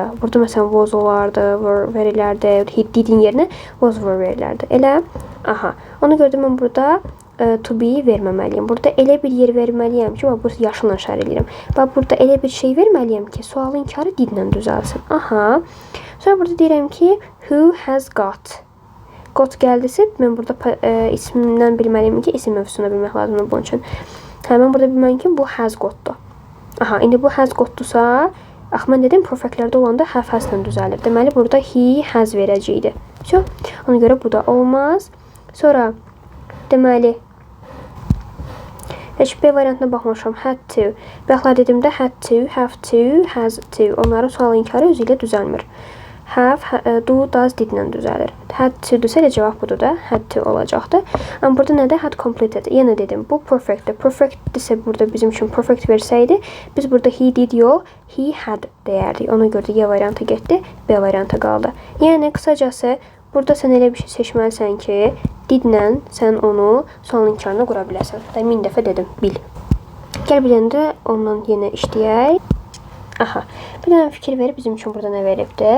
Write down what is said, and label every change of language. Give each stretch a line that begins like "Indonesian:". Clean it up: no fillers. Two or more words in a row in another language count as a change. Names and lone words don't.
Azerbaijani: Burada məsələn was olardı, were verilərdi.
English: He didin
Azerbaijani: yerinə was were verilərdi. Elə, ona görə də mən burada to be verməməliyim. Burada elə bir yer verməliyəm ki, bu yaşınla şər edirəm. Bax burada elə bir şey verməliyəm ki, sualın inkarı didlə düzəlsin. Sonra burada deyirəm ki,
English: who has got.
Azerbaijani: Got gəldisə, mən burada ismindən bilməliyim ki, isim mövzusunu bilmək lazımdır bunun üçün. Mən burada bilməliyim ki, bu
English: has got-dur.
Azerbaijani: İndi bu
English: has got-dursa,
Azerbaijani: mən dedim, perfectlərdə olanda
English: have has-lə
Azerbaijani: düzəlir. Deməli, burada
English: he has
Azerbaijani: verəcəkdir. Ona görə bu da olmaz. Sonra, deməli, Heç B variantına baxmamışam.
English: Had to.
Azerbaijani: Bayaqlar dedimdə
English: had to, have to, has to.
Azerbaijani: Onların sual inkarı özü ilə düzəlmir.
English: Have, do, does,
Azerbaijani: didlə düzəlir.
English: Had to
Azerbaijani: desə elə cavab budur da.
English: Had to
Azerbaijani: olacaqdı. Amma burada nədə?
English: Had completed.
Azerbaijani: Yenə dedim. Bu perfectdir. Perfect desə burada bizim üçün perfect versəydi, biz burada
English: he did
Azerbaijani: yox,
English: he had
Azerbaijani: deyərdik. Ona görə də Y variantı getdi, B variantı qaldı. Yəni qısacası burada sən elə bir şey seçməlisən ki, didlə sən onu sual inkarına qura biləsən. Da 1000 dəfə dedim, bil. Gəl bir dənə də ondan yenə işləyək. Aha, bir dənə fikir verib bizim üçün burada nə veribdir?